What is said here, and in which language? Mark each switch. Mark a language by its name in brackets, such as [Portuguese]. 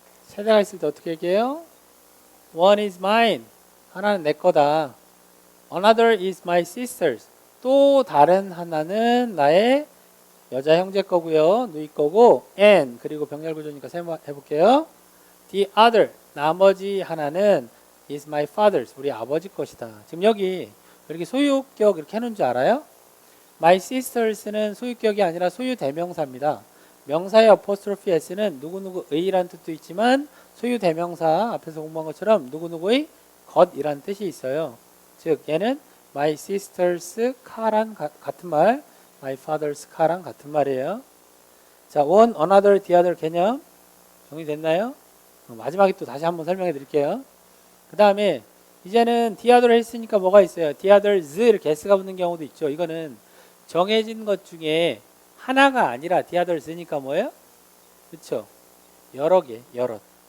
[Korean] 3대가 있을 때 어떻게 얘기해요? [English] One is mine. [Korean] 하나는 내 거다. [English] Another is my sister's. [Korean] 또 다른 하나는 나의 여자 형제 거고요. 누이 거고. And 그리고 병렬 구조니까 해볼게요. [English] The other. [Korean] 나머지 하나는 [English] is my father's. [Korean] 우리 아버지 것이다. 지금 여기 이렇게 소유격 이렇게 해놓은 줄 알아요? My sisters는 소유격이 아니라 소유 대명사입니다. 명사의 apostrophe s는 누구누구의라는 뜻도 있지만 소유 대명사 앞에서 공부한 것처럼 누구누구의 것이라는 뜻이 있어요. 즉 얘는 [English] my sister's car [Korean] 랑 같은 말, [English] my father's car [Korean] 랑 같은 말이에요. 자, one, another, the other 개념 정리됐나요? 마지막에 또 다시 한번 설명해 드릴게요. 그 다음에 이제는 the other 했으니까 뭐가 있어요? the others 이렇게 s가 붙는 경우도 있죠. 이거는 정해진 것 중에 하나가 아니라 the others니까 뭐예요? 그렇죠? 여러 개, 여럿.